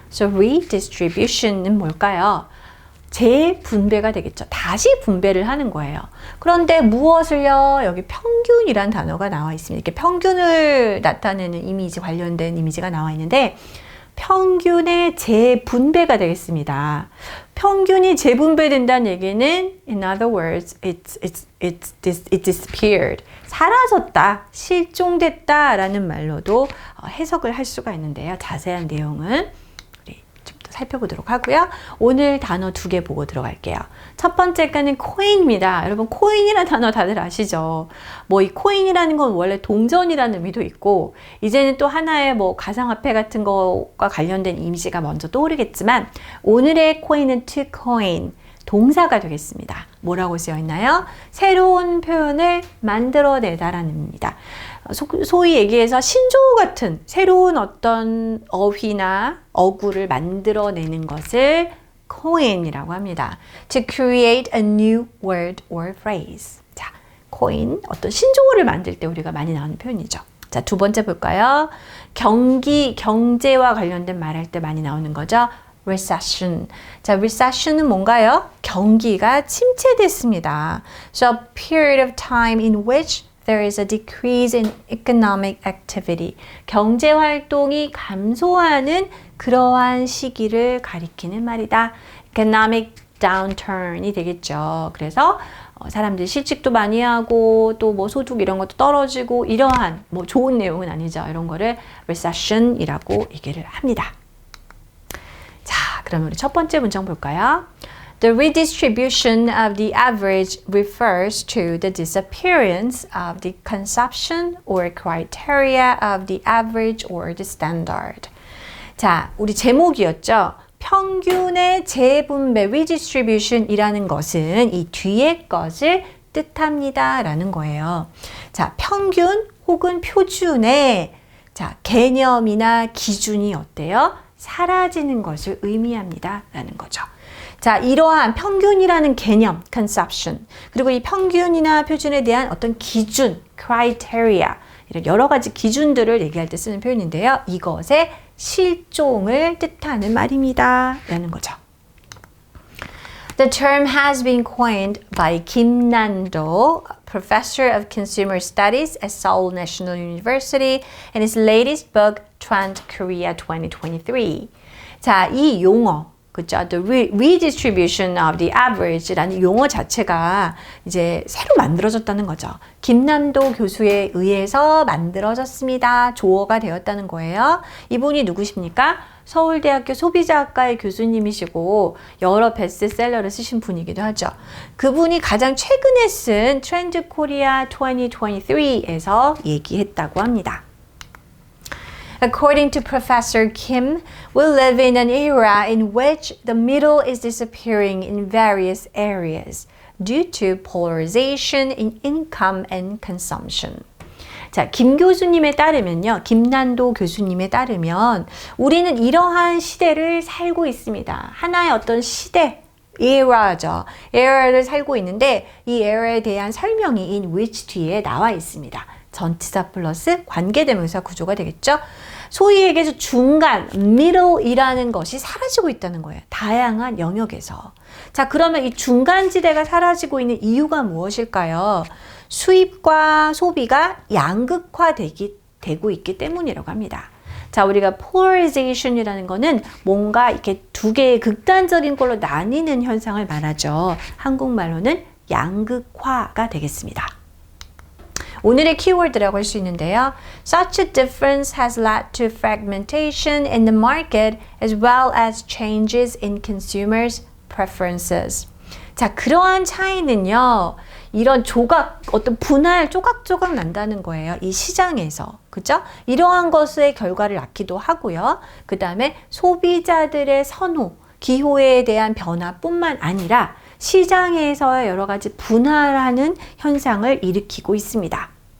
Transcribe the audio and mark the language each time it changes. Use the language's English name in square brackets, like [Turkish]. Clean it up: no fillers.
[Korean] So redistribution은 뭘까요? 재분배가 되겠죠. 다시 분배를 하는 거예요. 그런데 무엇을요? 여기 평균이란 단어가 나와 있습니다. 이렇게 평균을 나타내는 이미지, 관련된 이미지가 나와 있는데 평균의 재분배가 되겠습니다. 평균이 재분배된다는 얘기는 [English] in other words, it disappeared. [Korean] 사라졌다, 실종됐다 라는 말로도 해석을 할 수가 있는데요. 자세한 내용은 살펴보도록 하고요. 오늘 단어 2개 보고 들어갈게요. 첫 번째 거는 코인입니다. 여러분, 코인이라는 단어 다들 아시죠? 이 코인이라는 건 원래 동전이라는 의미도 있고, 이제는 또 하나의 가상화폐 같은 거과 관련된 이미지가 먼저 떠오르겠지만, 오늘의 코인은 to coin, 동사가 되겠습니다. 뭐라고 쓰여 있나요? 새로운 표현을 만들어내다라는 의미입니다. 소위 얘기해서 신조어 같은 새로운 어떤 어휘나 어구를 만들어내는 것을 coin이라고 합니다. [English] To create a new word or phrase. [Korean] 자, coin, 어떤 신조어를 만들 때 우리가 많이 나오는 표현이죠. 자, 두 번째 볼까요? 경제와 관련된 말할 때 많이 나오는 거죠. recession. 자, recession은 뭔가요? 경기가 침체됐습니다. [English] So a period of time in which there is a decrease in economic activity. [Korean] 경제 활동이 감소하는 그러한 시기를 가리키는 말이다. economic downturn이 되겠죠. 그래서 사람들이 실직도 많이 하고 또 소득 이런 것도 떨어지고 이러한 좋은 내용은 아니죠. 이런 거를 recession이라고 얘기를 합니다. 자, 그럼 우리 첫 번째 문장 볼까요? [English] The redistribution of the average refers to the disappearance of the consumption or criteria of the average or the standard. [Korean] 자, 우리 제목이었죠. 평균의 재분배, redistribution이라는 것은 이 뒤에 것을 뜻합니다. 라는 거예요. 자, 평균 혹은 표준의 개념이나 기준이 어때요? 사라지는 것을 의미합니다. 라는 거죠. 자, 이러한 평균이라는 개념, consumption, 그리고 이 평균이나 표준에 대한 어떤 기준, criteria, 이런 여러 가지 기준들을 얘기할 때 쓰는 표현인데요. 이것의 실종을 뜻하는 말입니다. 라는 거죠. [English] The term has been coined by Kim Nan-do, professor of consumer studies at Seoul National University, in his latest book, Trend Korea 2023. [Korean] 자, 이 용어, 그죠? [English] The redistribution of the average [Korean] 라는 용어 자체가 이제 새로 만들어졌다는 거죠. 김남도 교수에 의해서 만들어졌습니다. 조어가 되었다는 거예요. 이분이 누구십니까? 서울대학교 소비자학과의 교수님이시고 여러 베스트셀러를 쓰신 분이기도 하죠. 그분이 가장 최근에 쓴 트렌드 코리아 2023에서 얘기했다고 합니다. [English] According to Professor Kim, we live in an era in which the middle is disappearing in various areas due to polarization in income and consumption. [Korean] 자, 김 교수님에 따르면요. 김난도 교수님에 따르면 우리는 이러한 시대를 살고 있습니다. 하나의 어떤 시대, era죠. era를 살고 있는데 이 era에 대한 설명이 in which 뒤에 나와 있습니다. 전치사 플러스 관계대명사 구조가 되겠죠. 소위 얘기해서 중간, middle이라는 것이 사라지고 있다는 거예요. 다양한 영역에서. 자, 그러면 이 중간지대가 사라지고 있는 이유가 무엇일까요? 수입과 소비가 양극화되고 있기 때문이라고 합니다. 자, 우리가 polarization이라는 거는 뭔가 이렇게 두 개의 극단적인 걸로 나뉘는 현상을 말하죠. 한국말로는 양극화가 되겠습니다. 오늘의 키워드라고 할 수 있는데요. [English] Such a difference has led to fragmentation in the market as well as changes in consumers' preferences. [Korean] 자, 그러한 차이는요. 이런 어떤 분할, 조각조각 난다는 거예요. 이 시장에서. 그죠? 이러한 것의 결과를 낳기도 하고요. 그 다음에 소비자들의 선호, 기호에 대한 변화뿐만 아니라 시장에서의 여러 가지 분할하는 현상을 일으키고 있습니다.